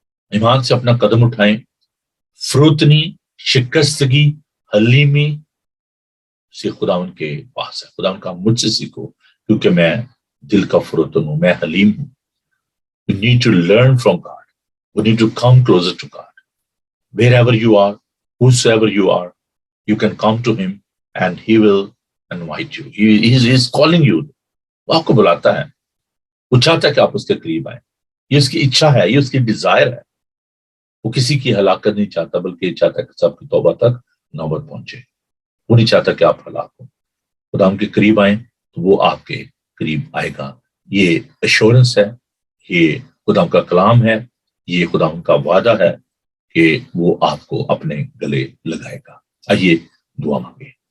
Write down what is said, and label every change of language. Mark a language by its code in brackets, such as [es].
[ur] ایمان سے اپنا قدم اٹھائیں۔ فروتنی، شکستگی، حلیمی سے خداوند کے پاس ہے۔ خداوند کا مجھ سے سیکھو کیونکہ میں دل کا فروتن ہوں، میں حلیم ہوں۔ [en] You need to learn from God. We need to come closer to God. Wherever you are, whosoever you are, you can come to him and he will invite you. He is calling you. [ur] وہ آپ کو بلاتا ہے، وہ چاہتا ہے کہ آپ اس کے قریب آئیں۔ یہ اس کی اچھا ہے، یہ اس کی ڈیزائر ہے۔ وہ کسی کی ہلاکت نہیں چاہتا، بلکہ یہ چاہتا ہے کہ سب کی توبہ تک نوبت پہنچے۔ وہ نہیں چاہتا کہ آپ ہلاک ہوں۔ خدا ان کے قریب آئیں تو وہ آپ کے قریب آئے گا۔ یہ ایشورنس ہے، یہ خدا کا کلام ہے، یہ خدا ان کا وعدہ ہے کہ وہ آپ کو اپنے گلے لگائے گا۔ آئیے دعا مانگے۔